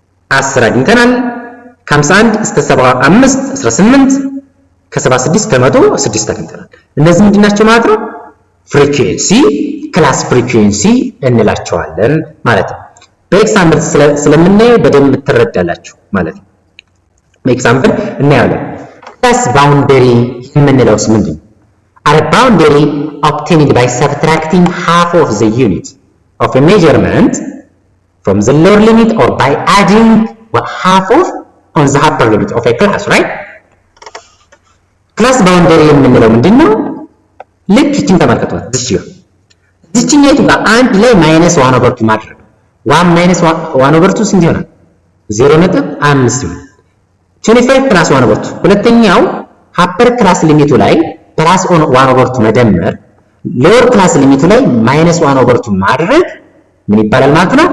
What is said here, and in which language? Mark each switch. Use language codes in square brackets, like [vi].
[am] 10 አግኝተናል። ከ51 እስከ 75 18 ከ76 እስከ 100 6 አግኝተናል። እነዚህ ምንድን ናቸው ማለት ነው? ፍሪኩዌንሲ ክላስ ፍሪኩዌንሲ እንላቸዋለን ማለት ነው። በኤግዛምፕል ስለምናየው በደንብ ትረዳላችሁ ማለት ነው። በኤግዛምፕል እናያለን። ክላስ ባውንደሪ የምንለውስ ምንድን ነው? [en] A boundary obtained by subtracting half of the unit of a measurement from the lower limit or by adding half of on the upper limit of a class, right? [am] ክላስ ባውንደሪ የምንለው ምንድን ነው? ልክ እቺን ተመልከቷት። እዚህኛይቱ ጋር አንድ ላይ ማይነስ 1/2 ማድረግ 1 ማይነስ 1/2 ስንት ይሆናል? 0.5 ይሆናል። 25 ፕላስ 1/2 ሁለተኛው አፐር ክላስ ሊሚቱ ላይ ፕላስ 1/2 መደመር ሎወር ክላስ ሊሚቱ ላይ ማይነስ 1/2 ማድረግ ምን ይባላል ማለት ነው?